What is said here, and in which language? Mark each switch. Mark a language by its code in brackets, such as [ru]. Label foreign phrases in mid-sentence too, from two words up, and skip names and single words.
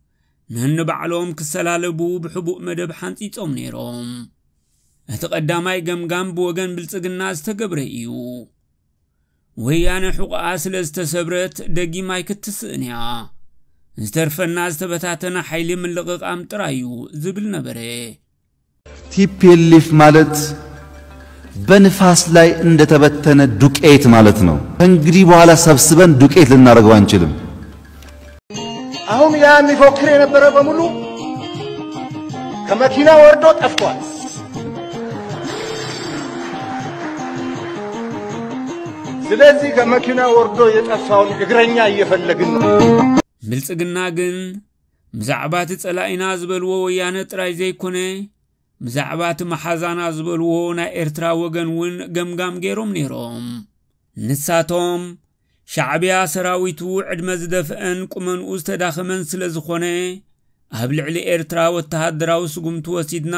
[ti] ነንባዕሎም ክሰላለቡ ብሕቡእ መደብ ሓንፂፆም ነይሮም እቲ ቀዳማይ ገምጋም ብወገን ብልጽግና ዝተገብረ እዩ ወያነ ሕቁኣ ስለ ዝተሰብረት ደጊማይ ክትስእን እያ ዝተርፈና ዝተበታተነ ሓይሊ ምልቕቃም ጥራዩ ዝብል ነበረ [am] ቲፒኤልኤፍ ማለት በንፋስ ላይ እንደተበተነ ዱቄት ማለት ነው። እንግዲህ በኋላ ሰብስበን ዱቄት ልናደርገው አንችልም። አሁን ያ የሚፎክር የነበረ በሙሉ ከመኪና ወርዶ ጠፍቷል። ስለዚህ ከመኪና ወርዶ የጠፋውን እግረኛ እየፈለግን ነው። [ti] ብልጽግና ግን ምዛዕባት ጸላኢና ዝበልዎ ወያነ ጥራይ ዘይኮነ ምዛዕባት መሓዛና ዝበልዎ ናይ ኤርትራ ወገንውን ገምጋም ገይሮም ነይሮም። ንሳቶም ሻዕብያ ሰራዊቱ ዕድመ ዝደፍአን ቁመንኡ ዝተዳኸመን ስለ ዝኾነ ኣብ ልዕሊ ኤርትራ ወተሃደራዊ ስጉምቲ ወሲድና